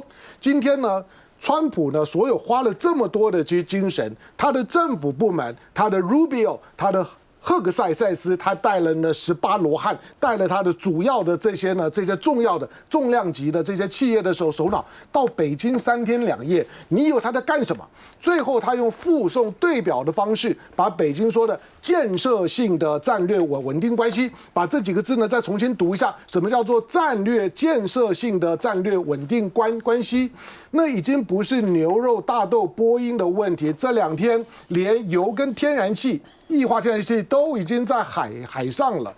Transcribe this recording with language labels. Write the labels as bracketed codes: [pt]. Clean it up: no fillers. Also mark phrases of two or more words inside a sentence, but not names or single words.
[zh] 今天呢，川普呢，所有花了這麼多的精神，他的政府部門，他的 Rubio， 他的赫格塞斯，他帶了呢18羅漢，帶了他的主要的这些重要的重量级的这些企業的首腦到北京3天2夜，你以為他在幹什麼？最後他用附送對表的方式，把北京說的建設性的戰略穩定關係，把這幾個字呢再重新讀一下，什麼叫做戰略建設性的戰略穩定關係？那已經不是牛肉大豆波音的問題，這2天連油跟天然氣。液化天然氣都已經在海上了。